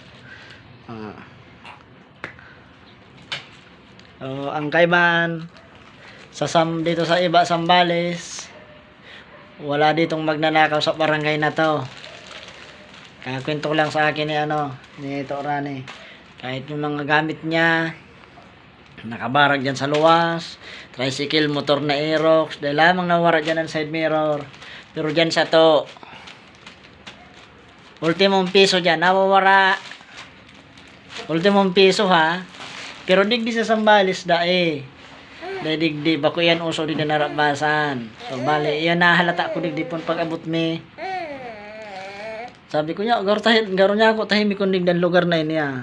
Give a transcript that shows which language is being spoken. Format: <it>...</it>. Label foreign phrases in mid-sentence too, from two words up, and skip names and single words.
<tl>Ang kaibahan dito sa iba Sambales, wala ditong magnanakaw sa barangay na to. Kakwento ko lang sa akin ni Tito Uranes.</tl> <bik>Kahit yung mga gamit niya, nakabarag dyan sa luwas, tricycle, motor na Aerox, dahil lamang nawara dyan ang side mirror. Pero dyan sa to, ultimong piso dyan, nawawara. Ultimong piso ha. Pero digdi sa Sambales dahil digdi, bako yan uso di na narabasan. So bali, yan nahalata ko digdi pon pag-abot me. Sabi ko niya, garo niya ako tahimik kung digdan lugar na niya.</bik>